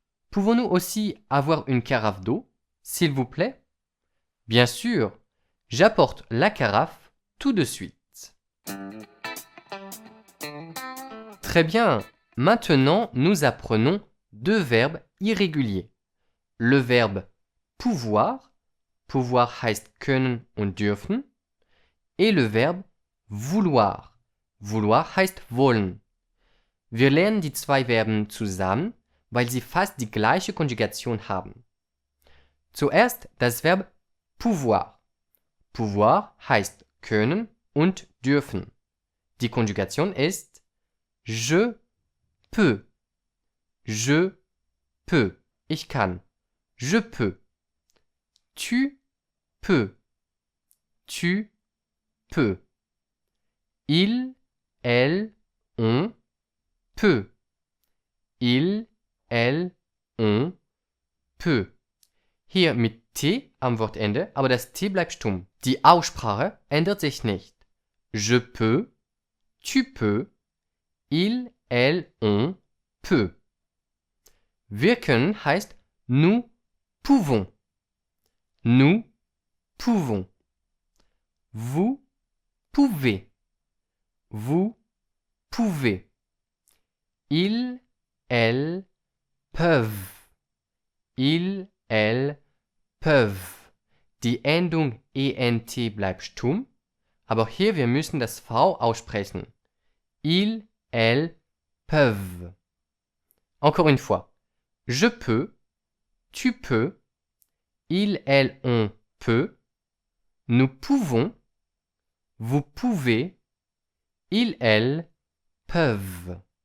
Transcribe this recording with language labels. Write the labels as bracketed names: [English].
[French] Pouvons-nous aussi avoir une carafe d'eau, s'il vous plaît? Bien sûr, j'apporte la carafe tout de suite. Très bien, maintenant nous apprenons deux verbes irréguliers. Le verbe pouvoir. Pouvoir [German] heißt können und dürfen. [French] Et le verbe vouloir. [German] Vouloir heißt wollen. Wir lernen die zwei Verben zusammen, weil sie fast die gleiche Konjugation haben. Zuerst das Verb pouvoir. Pouvoir heißt können und dürfen. Die Konjugation ist [French] je peux. Je peux. [German] Ich kann. [French] Je peux. Tu peux. Tu peux. Il, elle, on peut. Il, elle, on peut. [German] Hier mit T am Wortende, aber das T bleibt stumm. Die Aussprache ändert sich nicht. [French] Je peux, tu peux, il, elle, on peut. [German] Wir können heißt [French] nous pouvons. Nous pouvons. Vous pouvez. Vous pouvez. Ils, elles, peuvent. Ils, elles, peuvent. [German] Die Endung ENT bleibt stumm, aber hier wir müssen das V aussprechen. [French] Ils, elles, peuvent. Encore une fois. Je peux, tu peux, il, elle, on peut, nous pouvons, vous pouvez, ils, elles, peuvent.